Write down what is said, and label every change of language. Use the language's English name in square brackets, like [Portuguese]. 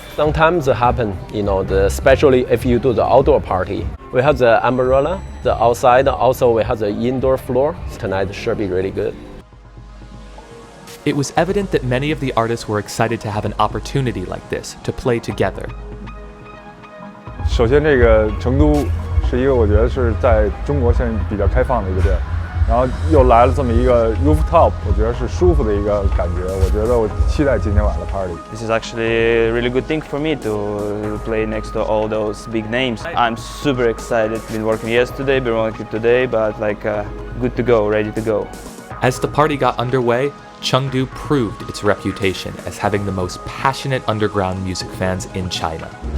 [English] Sometimes it happen, you know, especially if you do the outdoor party. We have the umbrella, the outside, also we have the indoor floor. Tonight should be really good. It was evident that many of the artists were excited to have an opportunity like this to play together. [Chinese] 首先，这个成都是一个我觉得是在中国现在比较开放的一个地儿，然后又来了这么一个 rooftop， 我觉得是舒服的一个感觉。我觉得我期待今天晚上的 [English] party. This is actually a really good thing for me to play next to all those big names. I'm super excited. Been working yesterday, been working today, but good to go, ready to go. As the party got underway, Chengdu proved its reputation as having the most passionate underground music fans in China.